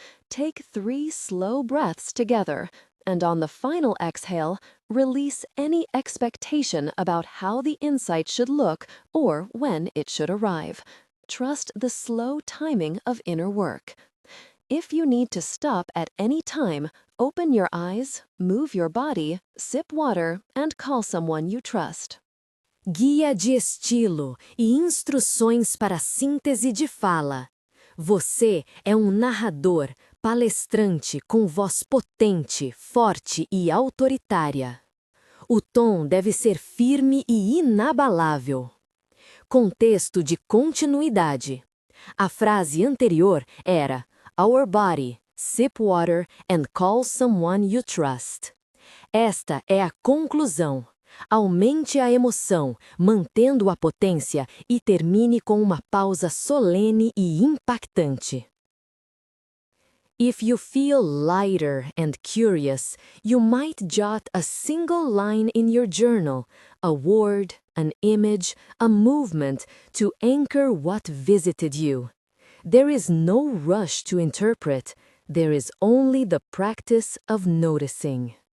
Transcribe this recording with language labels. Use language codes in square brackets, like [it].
[en] Take 3 slow breaths together, and on the final exhale, release any expectation about how the insight should look or when it should arrive. Trust the slow timing of inner work. If you need to stop at any time, open your eyes, move your body, sip water, and call someone you trust. [pt] Guia de estilo e instruções para síntese de fala. Você é narrador, palestrante com voz potente, forte e autoritária. O tom deve ser firme e inabalável. Contexto de continuidade. A frase anterior era [en] Our body, sip water and call someone you trust. [pt] Esta é a conclusão. Aumente a emoção, mantendo a potência e termine com uma pausa solene e impactante. [en] If you feel lighter and curious, you might jot a single line in your journal, a word, an image, a movement to anchor what visited you. There is no rush to interpret, there is only the practice of noticing.